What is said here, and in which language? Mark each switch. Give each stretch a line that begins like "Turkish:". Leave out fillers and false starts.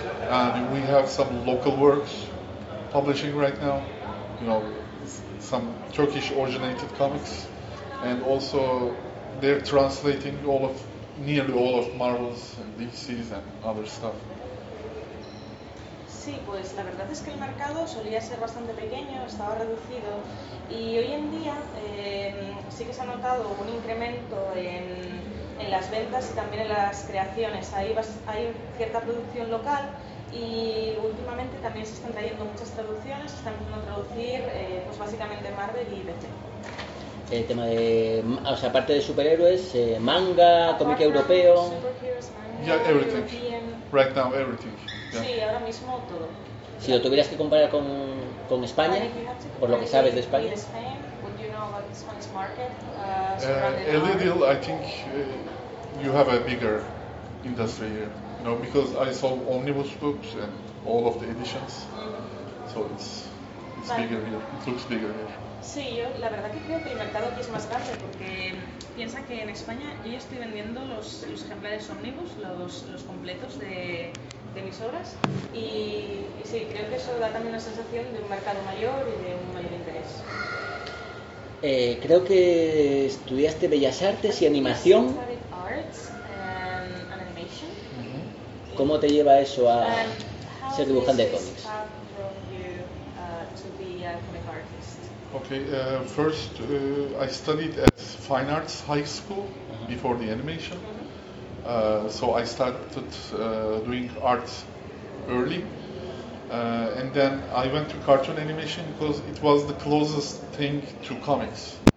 English: And we have some local works publishing right now, you know, some Turkish originated comics. And also, they're translating nearly all of Marvel's and DC's and other stuff. So,
Spanish: Sí, pues la verdad es que el mercado solía ser bastante pequeño, estaba reducido y hoy en día sí que se ha notado un incremento en las ventas y también en las creaciones. Hay cierta producción local y últimamente también se están trayendo muchas traducciones, se están empezando a traducir pues básicamente Marvel y DC. El tema de, o sea, aparte de superhéroes, manga, cómic Aparte, europeo.
English: superheroes, manga, Yeah, everything. European. Right now, everything.
Spanish: Sí, ahora mismo todo. Si lo tuvieras que comparar con España, por lo que sabes de España.
English: A little, I think you have a bigger industry here. No, because I saw omnibus books and all of the editions. So it's bigger here. It looks bigger here.
Spanish: Sí, yo la verdad que creo que el mercado aquí es más grande porque piensa que en España yo ya estoy vendiendo los ejemplares ómnibus, los completos de mis obras y sí, creo que eso da también la sensación de un mercado mayor y de un mayor interés. Creo que estudiaste Bellas Artes y Animación.
English: Studied arts and animation.
Spanish: ¿Cómo te lleva eso a ser dibujante de
English: This
Spanish: cómics?
English: path drove you to be a comic artist? Okay, first I studied at Fine Arts High School before the animation. So I started doing art early. And then I went to cartoon animation because it was the closest thing to comics.